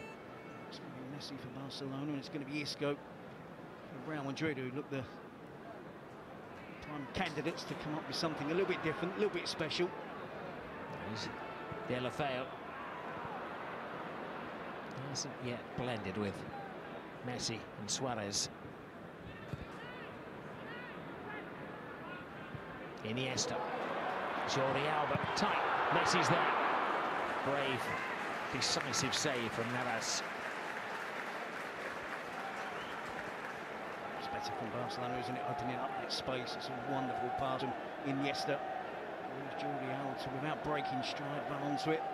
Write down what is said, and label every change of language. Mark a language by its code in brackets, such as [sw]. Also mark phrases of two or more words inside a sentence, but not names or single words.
[en] It's going to be Messi for Barcelona, and it's going to be Isco for Real Madrid, who look the prime candidates to come up with something a little bit different, a little bit special. Delafeu hasn't yet blended with Messi and Suarez. Iniesta. Jordi Alba. Tight. Messi's there. Brave, decisive save from Navas. It's better from Barcelona, isn't it? Opening up that space. It's a wonderful pass from Iniesta. There's Jordi Alba to, without breaking stride, run onto it.